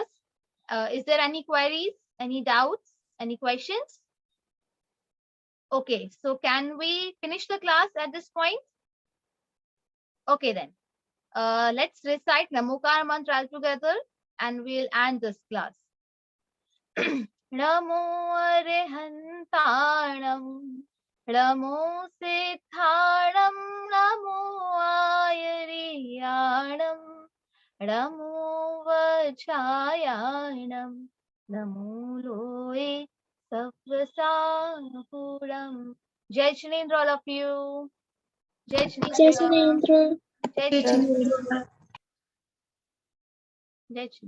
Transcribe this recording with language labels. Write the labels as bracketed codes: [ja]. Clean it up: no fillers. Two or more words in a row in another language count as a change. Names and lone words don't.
[en] Is there any queries, any doubts, any questions? Okay, so can we finish the class at this point? Okay then. Let's recite Namokar mantra all together and we'll end this class. [pra] Namo Arihantanam, Namo Siddhanam, Namo Ayariyanam, Namo Vachayanam, Namo Loe Saprasapuram. [hi] Jai Shinendra, [en] all of you. [hi] Jai Jai Shinendra. Sanendra. Jai Shinendra. Jai Shinendra.